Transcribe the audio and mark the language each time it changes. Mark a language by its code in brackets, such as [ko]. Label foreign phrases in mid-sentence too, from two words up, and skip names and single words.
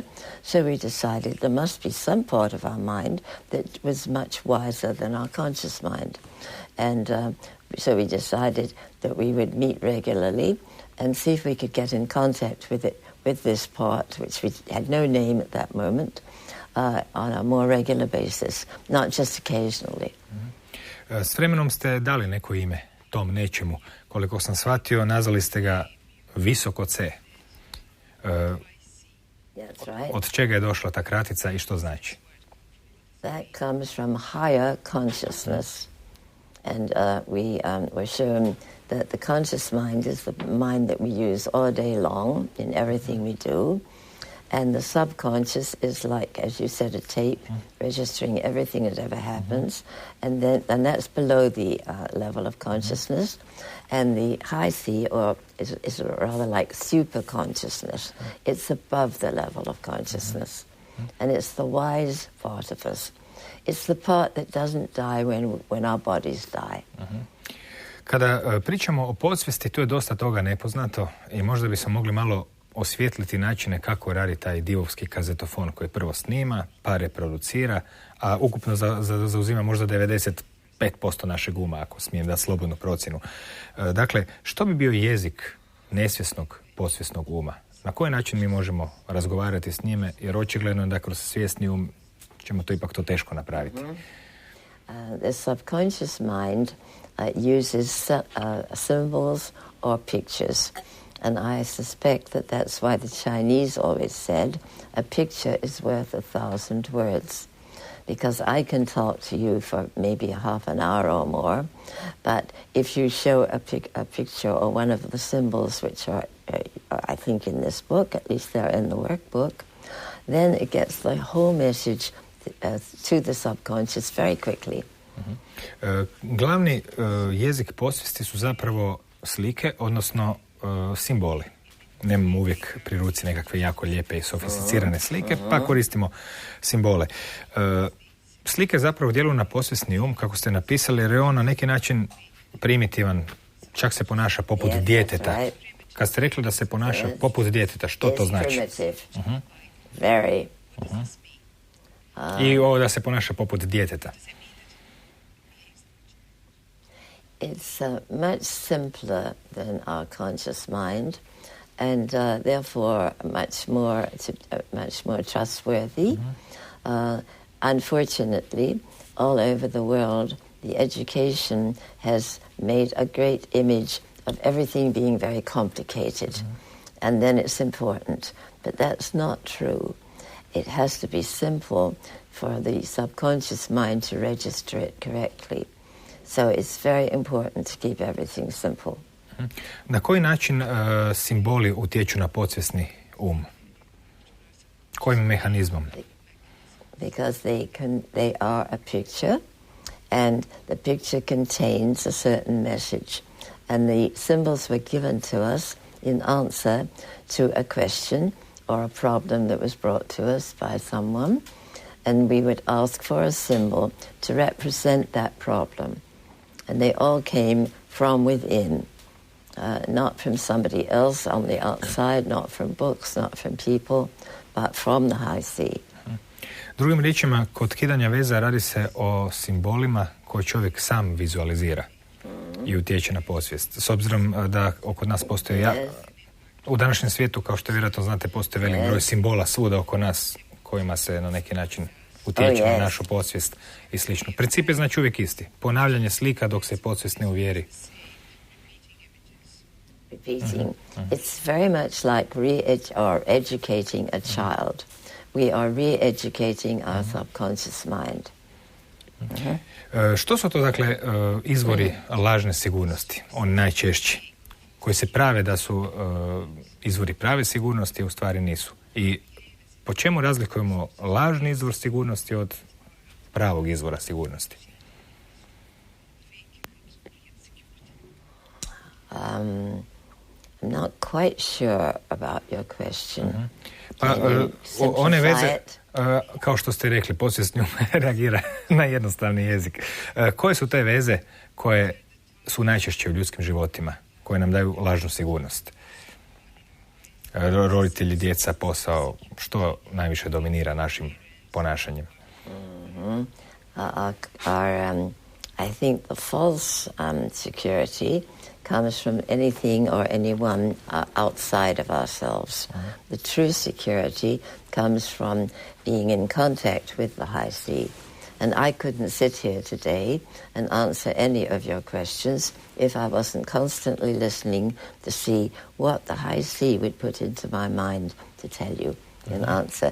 [en] So we decided there must be some part of our mind that was much wiser than our conscious mind. And so we decided that we would meet regularly and see if we could get in contact with it, with this part, which we had no name at that moment, on a more regular basis, not just occasionally. [hr] S vremenom ste dali neko ime tom nečemu. Koliko sam shvatio, nazvali ste ga visoko C. [en] That's right. [hr] Od čega je došla ta kratica i što znači? [en] That comes from higher consciousness. And we were shown that the conscious mind is the mind that we use all day long in everything we do. And the subconscious is like, as you said, a tape registering everything that ever happens. And that's below the level of consciousness. And the high C is rather like super consciousness. It's above the level of consciousness. And it's the wise part of us. It's the part that doesn't die when our bodies die. [hr] Kada pričamo o podsvijesti, tu je dosta toga nepoznato i možda bismo mogli malo osvijetliti načine kako radi taj divovski kazetofon koji prvo snima, pa reproducira, a ukupno zauzima možda 95% našeg uma, ako smijem dati slobodnu procjenu. Dakle, što bi bio jezik nesvjesnog, podsvjesnog uma? Na koji način mi možemo razgovarati s njime, jer očigledno da kroz svjesni um ćemo to ipak teško napraviti. [en] The subconscious mind uses symbols or pictures. And I suspect that that's why the Chinese always said, a picture is worth 1,000 words. Because I can talk to you for maybe half an hour or more, but if you show a picture or one of the symbols, which are, I think, in this book, at least they're in the workbook, then it gets the whole message to the subconscious very quickly. [hr] Glavni jezik podsvijesti su zapravo slike, odnosno simboli. Nemamo uvijek pri ruci nekakve jako lijepe i sofisticirane slike, pa koristimo simbole. Slike zapravo djeluju na podsvjesni um, kako ste napisali, jer je on na neki način primitivan, čak se ponaša poput djeteta. [en] Right. [hr] Kad ste rekli da se ponaša poput djeteta, što to znači? [en] Very. [hr] I ovo da se ponaša poput djeteta. [en] It's much simpler than our conscious mind, and therefore much more trustworthy. Unfortunately, all over the world, the education has made a great image of everything being very complicated, and then it's important. But that's not true. It has to be simple for the subconscious mind to register it correctly. So it's very important to keep everything simple. [hr] Na koji način simboli utječu na podsvjesni um? Kojim mehanizmom? [en] Because they are a picture, and the picture contains a certain message. And the symbols were given to us in answer to a question or a problem that was brought to us by someone. And we would ask for a symbol to represent that problem. And they all came from within, not from somebody else on the outside, not from books, not from people, but from the high sea. [hr] Drugim riječima, kod kidanja veza radi se o simbolima koje čovjek sam vizualizira i utječe na podsvijest. S obzirom da oko nas postoji u današnjem svijetu, kao što vjerojatno znate, postoji velik broj simbola svuda oko nas kojima se na neki način utječe na našu podsvijest i slično. Princip je znači uvijek isti. Ponavljanje slika dok se podsvijest ne uvjeri. [en] Repeating. It's very much like educating a child. We are re-educating our subconscious mind. [hr] Što su to, dakle, izvori lažne sigurnosti, oni najčešći, koji se prave da su izvori prave sigurnosti, a u stvari nisu? I po čemu razlikujemo lažni izvor sigurnosti od pravog izvora sigurnosti? [en] I'm not quite sure about your question. [hr] Pa, one veze, kao što ste rekli, poslije s njom reagira na jednostavni jezik. Koje su te veze koje su najčešće u ljudskim životima, koje nam daju lažnu sigurnost? Roditelji, djeca, posao, što najviše dominira našim ponašanjem? [en] I think the false security comes from anything or anyone outside of ourselves. The true security comes from being in contact with the high sea. And I couldn't sit here today and answer any of your questions if I wasn't constantly listening to see what the high sea would put into my mind to tell you an answer.